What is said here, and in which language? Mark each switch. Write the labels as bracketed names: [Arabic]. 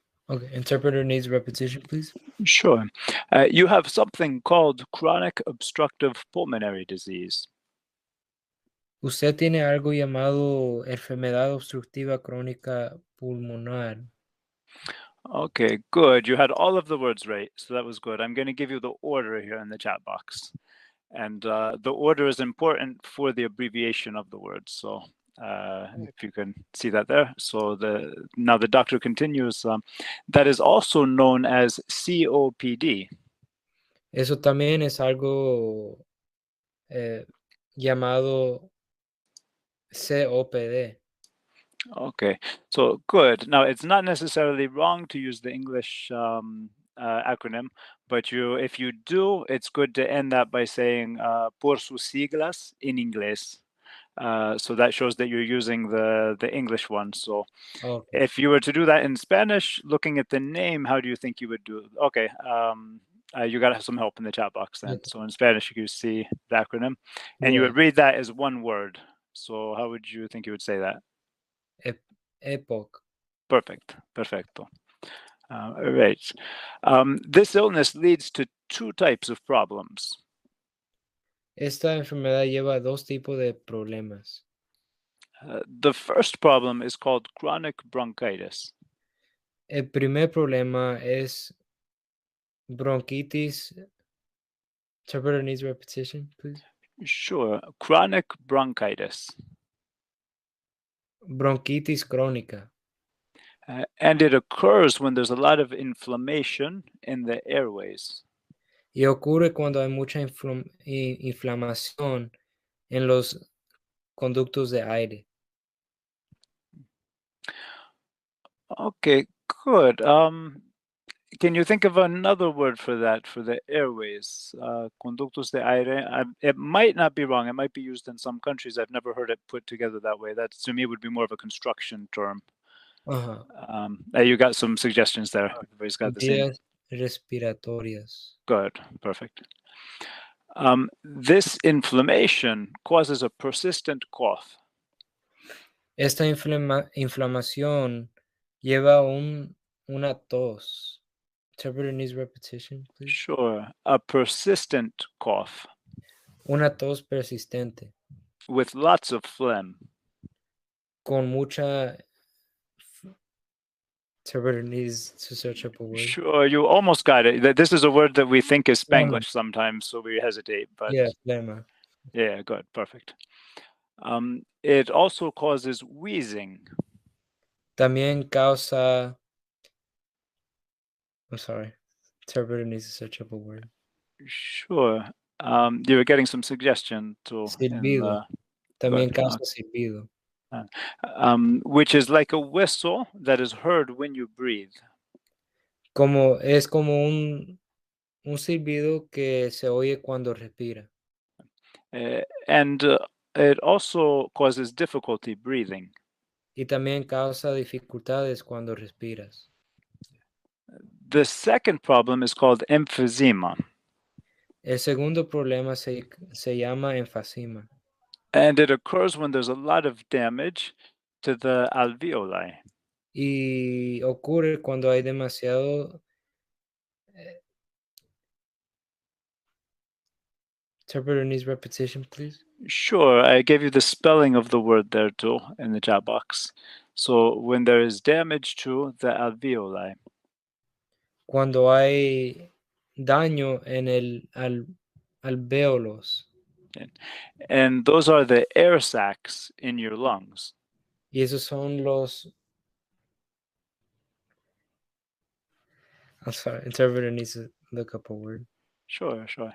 [English] Okay, interpreter needs repetition, please. Sure. You have something called chronic obstructive pulmonary disease. [Spanish] Usted tiene algo llamado enfermedad obstructiva crónica pulmonar. [English] Okay, good. You had all of the words right, so that was good. I'm going to give you the order here in the chat box. And the order is important for the abbreviation of the words. So if you can see that there. So now the doctor continues, that is also known as COPD. [Spanish] Eso también es algo llamado COPD. [English] Okay, so good. Now it's not necessarily wrong to use the English acronym, but if you do, it's good to end that by saying [Spanish] por sus siglas en inglés. [English] So that shows that you're using the English one. So if you were to do that in Spanish, looking at the name, how do you think you would do it? Okay, you got to have some help in the chat box then. Okay. So in Spanish, you see the acronym, and you would read that as one word. So how would you think you would say that? [Spanish] EPOC. [English] Perfect. [Spanish] Perfecto. [English] All right. This illness leads to 2 types of problems. [Spanish] Esta enfermedad lleva a 2 tipos de problemas. [English] The first problem is called chronic bronchitis. [Spanish] El primer problema es bronquitis. [English] Interpreter needs repetition, please. Sure. Chronic bronchitis. [Spanish] Bronquitis crónica. [English] And it occurs when there's a lot of inflammation in the airways. [Spanish] Y ocurre cuando hay mucha inflamación en los conductos de aire. [English] Okay, good. Can you think of another word for that, for the airways? [Spanish] Conductos de aire. [English] It might not be wrong. It might be used in some countries. I've never heard it put together that way. That, to me, would be more of a construction term. You got some suggestions there. Everybody's got the same. [Spanish] Vías respiratorias. [English] Good, perfect. This inflammation causes a persistent cough. [Spanish] Esta inflamación lleva una tos. [English] Interpreter needs repetition, please. Sure. A persistent cough. [Spanish] Una tos persistente. [English] With lots of phlegm. [Spanish] Con mucha. [English] Interpreter needs to search up a word. Sure, you almost got it. This is a word that we think is Spanglish sometimes, so we hesitate. But yeah, phlegma. Yeah, good, perfect. It also causes wheezing. También causa. I'm sorry. Interpreter needs to search up a word. Sure. You were getting some suggestion to in [Spanish] Silbido. [English] the [Spanish] También [English] good, [Spanish] causa silbido. [English] which is like a whistle that is heard when you breathe. [Spanish] Es como un silbido que se oye cuando respira. [English] And it also causes difficulty breathing. [Spanish] Y también causa dificultades cuando respiras. [English] The second problem is called emphysema, [Spanish] El segundo problema se llama enfisema [English] and it occurs when there's a lot of damage to the alveoli. [Spanish] y ocurre cuando hay demasiado. [English] Interpreter needs repetition, please. Sure, I gave you the spelling of the word there too in the chat box. So when there is damage to the alveoli. [Spanish] Cuando hay daño en el alvéolos. [English] And those are the air sacs in your lungs. [Spanish] Y esos son los. [English] I'm sorry, interpreter needs to look up a word. Sure.